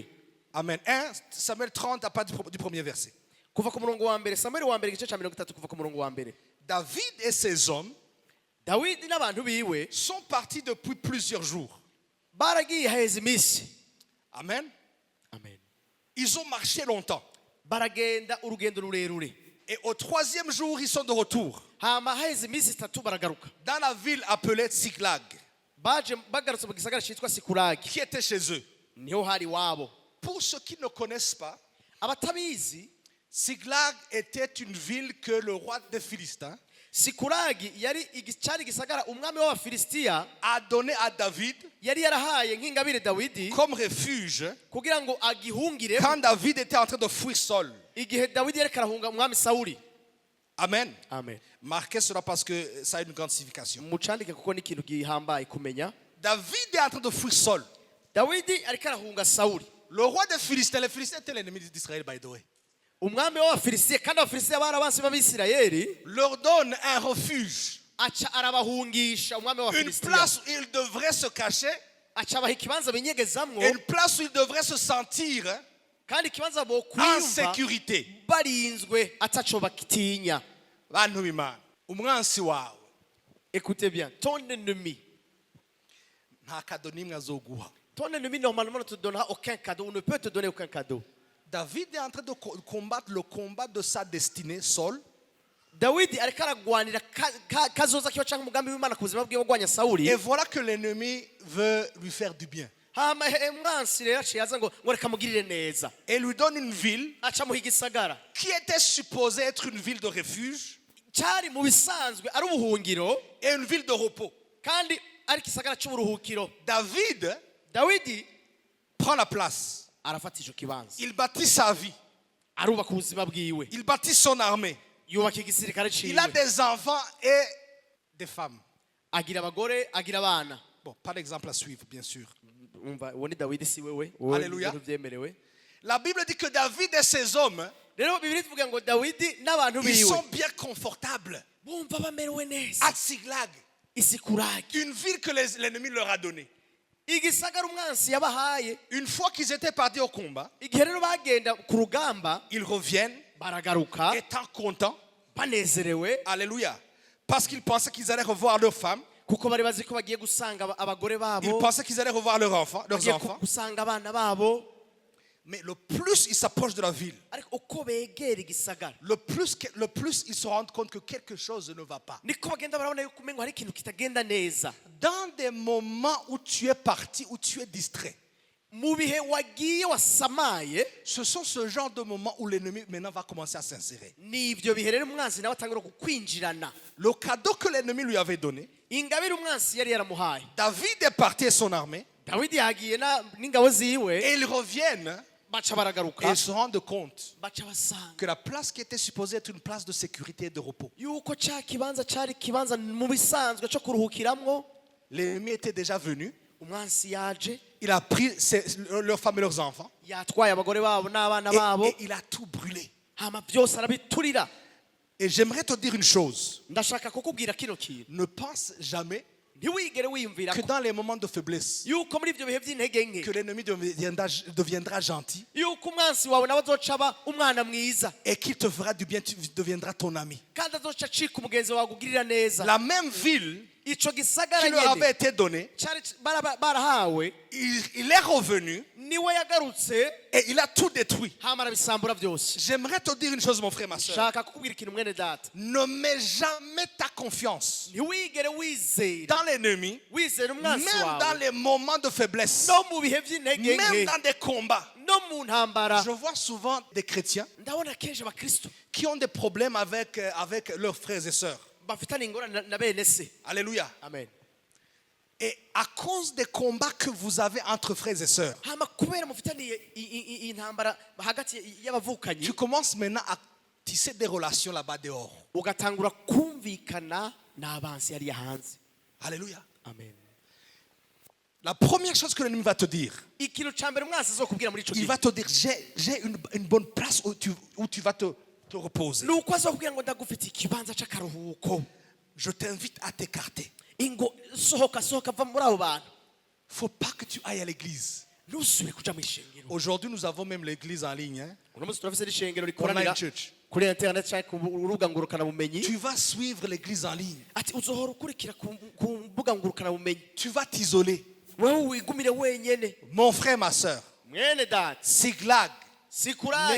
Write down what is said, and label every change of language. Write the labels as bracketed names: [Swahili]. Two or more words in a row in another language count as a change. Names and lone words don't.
[French] Amen. 1 Samuel 30 à partir du premier verset. [Rundi] kuva ku murongo wa mbere samuel wa mbere igice cya 30 kuva ku murongo wa mbere [French] David et ses hommes [Rundi] dawidi n'abantu biwe [French] sont partis depuis plusieurs jours. [Rundi] baragiye haheze iminsi [French] Amen. [Rundi] amen [French] Ils ont marché longtemps. [Rundi] baragenda urugendo rurerure [French] Et au 3e jour, ils sont de retour [Rundi] hama haheze iminsi itatu baragaruka [French] dans la ville appelée Tsiklag, [Rundi] baje bagarutse mu gisagara cyitwa sikuragi [French] qui était chez eux. [Rundi] niho hari wabo [French] Pour ceux qui ne connaissent pas, [Rundi] abatabizi [French] Tsiklag était une ville que le roi des Philistins [Rundi] sikuragi cyari igisagara umwami w'abafilisitiya [French] a donné à David [Rundi] yari yarahaye nk'ingabire dawidi [French] comme refuge [Rundi] kugira ngo agihungire [French] quand David était en train de fuir Saul. [Rundi] igihe dawidi yareka arahunga umwami sawuli [French] Amen. [Rundi] amen [French] Marquez cela parce que ça a une grande signification. [Rundi] mucandike kuko ni ikintu gihambaye kumenya [French] David est en train de fuir Saul. [Rundi] dawidi ariko arahunga sawuli [French] Le roi des Philistins, les Philistins étaient l'ennemi d'Israël, [English] by the way, [Rundi] umwami w'abafilisitiya kandi abafilisitiya bari abansi b'abisirayeli [French] leur donne un refuge, [Rundi] aca arabahungisha umwami [French] une [Rundi] w'abafilisitiya [French] place où ils devraient se cacher, [Rundi] aca abaha ikibanza binyegezamwo [French] et une place où ils devraient se sentir [Rundi] kandi ikibanza [French] en [Rundi] bokwiyumva [French] sécurité. [Rundi] barinzwe ataco bakitinya Bantu b'Imana, umwansi wawe [French] écoutez bien ton ennemi [Rundi] nta kado n'imwe azoguha. [French] ton ennemi normalement ne te donnera aucun cadeau ou ne peut te donner aucun cadeau David est en train de combattre le combat de sa destinée, Saul. [Rundi] dawidi ariko aragwanira kazoza kiba canke umugambi w'imana ku buzima bwiwe bwanya sawuli [French] Et voilà que l'ennemi veut lui faire du bien. [Rundi] hama umwansi rero aciye aza ngo reka mugirire neza [French] Et lui donne une ville [Rundi] aca muha igisagara [French] qui était supposée être une ville de refuge [Rundi] cyari mu bisanzwe ari ubuhungiro [French] et une ville de repos. [Rundi] kandi ari igisagara cy'uburuhukiro [French] David [Rundi] dawidi [French] prend la place. [Rundi] arafata ico kibanza [French] Il bâtit sa vie. [Rundi] arubaka ubuzima bwiwe [French] Il bâtit son armée. [Rundi] yubaka igisirikare [French] Il a [Rundi] ciwe [French] des enfants et des femmes. [Rundi] agira abagore agira abana [French] Bon, pas d'exemple à suivre, bien sûr. [Rundi] umva uwo ni dawidi si wewe [French] Alléluia. [Rundi] ntibyemerewe [French] La Bible dit que David et ses hommes, [Rundi] rero bibiri tuvuga ngo dawidi n'abantu [French] ils [Rundi] biwe [French] sont bien confortables [Rundi] bumva bamerewe neza [French] à Tsiklag, [Rundi] isikuragi [French] une ville que l'ennemi leur a donnée. [Rundi] igisagara umwansi yabahaye. [French] Une fois qu'ils étaient partis au combat, [Rundi] Igihe rero bagenda ku rugamba [French] ils reviennent [Rundi] baragaruka [French] étant contents. [Rundi] banezerewe, [French] Alléluia. Parce qu'ils pensaient qu'ils allaient revoir leurs femmes. [Rundi] kuko bari bazi ko bagiye gusanga abagore [French] Ils [Rundi] babo, [French] pensaient qu'ils allaient revoir leurs enfants. [Rundi] bagiye gusanga abana babo. [French] Mais le plus ils s'approchent de la ville, [Rundi] Ariko uko begera igisagara [French] le plus ils se rendent compte que quelque chose ne va pas. [Rundi] niko bagenda barabona yuko umengo hari ikintu kitagenda neza. [French] Dans des moments où tu es parti, où tu es distrait, [Rundi] Mu bihe wagiye wasamaye, [French] ce sont ce genre de moments où l'ennemi maintenant va commencer à s'insérer. [Rundi] nivyo bihe rero umwansi nawe atangura kukwinjirana. [French] Le cadeau que l'ennemi lui avait donné, [Rundi] Ingabire umwansi yari yaramuhaye. [French] David est parti et son armée, [Rundi] Dawidi yagiye n'ingabo ziwe, [French] et ils reviennent [Rundi] baca [French] et [Rundi] baragaruka, [French] ils se rendent compte [Rundi] baca basanga [French] que la place qui était supposée être une place de sécurité et de repos, [Rundi] yuko ca kibanza cari kibanza mu bisanzwe cyo kuruhukiramwo, [French] l'ennemi était déjà venu. [Rundi] umwansi yaje, [French] Il a pris leurs femmes et leurs enfants [Rundi] yatwaye abagore babo n'abana [French] et [Rundi] babo, [French] il a tout brûlé. [Rundi] hama byose arabiturira. [French] Et j'aimerais te dire une chose. [Rundi] Ndashaka kukubwira kino kintu, [French] Ne pense jamais [Rundi] ntiwigere wiyumvira [French] que [Rundi] ko [French] dans les moments de faiblesse, [Rundi] yuko muri ibyo bihe by'intege nke, [French] que l'ennemi deviendra gentil [Rundi] yuko umwansi wawe nawe azoca aba umwana mwiza, [French] et qu'il te fera du bien, tu deviendras ton ami. [Rundi] kandi azoca acika umugenzi wawe agugirira neza. [French] La même ville [Rundi] Ico gisagara [French] qui leur avait [Rundi] nyene [French] été donnée, [Rundi] cari barahawe, [French] il est revenu [Rundi] niwe yagarutse, [French] et il a tout détruit. [Rundi] hama arabisambura byose. [French] J'aimerais te dire une chose, mon frère, ma soeur. [Rundi] Shaka kukubwira ikintu mwene data, [French] Ne mets jamais ta confiance [Rundi] ntiwigere wizera [French] dans l'ennemi, [Rundi] wizera umwansi [French] même dans [Rundi] wawe [French] les moments de faiblesse, [Rundi] no mu bihe by'intege [French] même [Rundi] nke, [French] dans des combats. [Rundi] no mu ntambara. [French] Je vois souvent des chrétiens [Rundi] Ndabona kenshi abakristo [French] qui ont des problèmes avec leurs frères et sœurs. [Rundi] bafitanye ingorane na bene se. [French] Alléluia. Amen. Et à cause des combats que vous avez entre frères et sœurs, [Rundi] Hama kubera mufitaniye intambara hagati y'abavukanyi, [French] tu commences maintenant à tisser des relations là-bas dehors. [Rundi] ugatangura kumvikana n'abansi yari hanze. [French] Alléluia. Amen. La première chose que l'ennemi va te dire, [Rundi] Ikintu ca mbere umwansi azokubwira muri ico [French] il [Rundi] gihe, [French] va te dire, j'ai une bonne place où tu vas te reposer. [Rundi] nuko azokubwira ngo ndagufitiye ikibanza c'akaruhuko, [French] Je t'invite à t'écarter. [Rundi] ingo sohoka va muri abo bantu, [French] Faut pas que tu ailles à l'église. [Rundi] ntusubire kuja mu ishengero. [French] Aujourd'hui, nous avons même l'église en ligne. Hein? [Rundi] Uno munsi turafise n'ishengero Online rikoranira church. kuri internet canke ku rubuga ngurukanabumenyi. [French] Tu vas suivre l'église en ligne. [Rundi] Ati uzohora ukurikira ku mbuga ngurukanabumenyi, [French] Tu vas t'isoler. [Rundi] wewe wigumire wenyene. [French] Mon frère, ma soeur, [Rundi] Mwene data, [French] Siglag n'est [Rundi] sikuragi